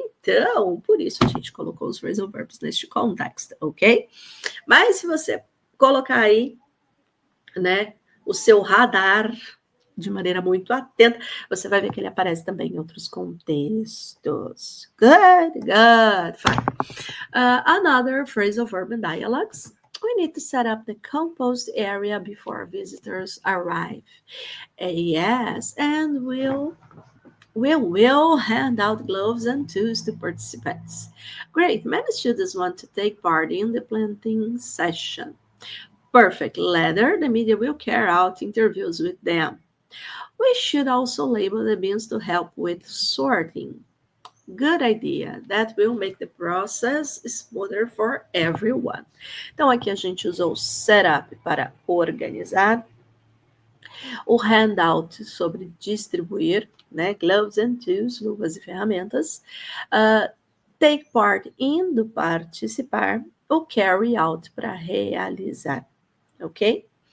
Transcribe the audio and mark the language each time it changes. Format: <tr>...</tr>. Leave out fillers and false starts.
<pt>Então, por isso a gente colocou os phrasal verbs neste contexto, ok? Mas se você colocar aí, né, o seu radar de maneira muito atenta, você vai ver que ele aparece também em outros contextos.</pt> <en>Good, fine. Another phrasal verb and dialogues. We need to set up the compost area before visitors arrive. Yes, and we will hand out gloves and tools to participants. Great, many students want to take part in the planting session. Perfect. Later, the media will carry out interviews with them. We should also label the bins to help with sorting. Good idea. That will make the process smoother for everyone.</en> <pt>Então, aqui a gente usou o setup para organizar, o handout sobre distribuir, né?</pt> <en>Gloves and tools,</en> <pt>luvas e ferramentas. Take part in, do participar, o carry out para realizar. Ok?</pt>